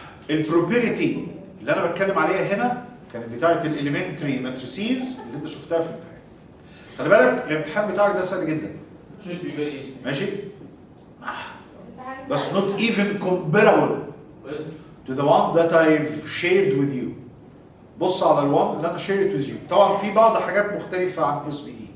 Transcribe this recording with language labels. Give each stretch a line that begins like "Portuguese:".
Arabic: البروبرتي اللي انا بتكلم عليها هنا كانت بتاعه الاليمنتري ماتريسيز اللي انت شفتها في الامتحان. خلي بالك الامتحان بتاعك ده سهل جدا.
English: should be very easy.
Arabic: ماشي؟ بس
English: not even comparable to the one that I've shared with you.
Arabic: بص على الوان اللي انا
English: shared with you.
Arabic: طبعا في بعض حاجات مختلفة عن اس بي اي.